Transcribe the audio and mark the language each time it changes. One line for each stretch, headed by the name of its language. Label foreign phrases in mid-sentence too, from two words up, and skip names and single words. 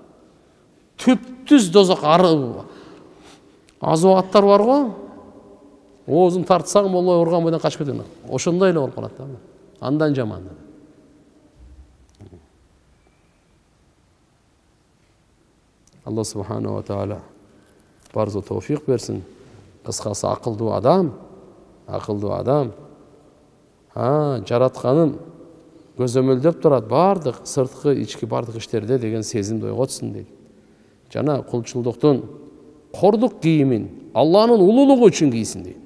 Kyrgyz: Түптүз дозок азуаттар бар го. Оозун тартсаң болбой урган бойдон качып кетет. Ошондой эле болуп калат да. Андан жаман.
Arabic: الله سبحانه وتعالى
Kyrgyz: барзо товфик берсин. Кыскасы акылдуу адам, жаратканын көзөмөлдөп турат, бардык сырткы, ички бардык иштерде деген сезимди ойготсун дейт. Жана кулчулдуктун кордук кийимин Алланын улуулугу үчүн кийсин дейт.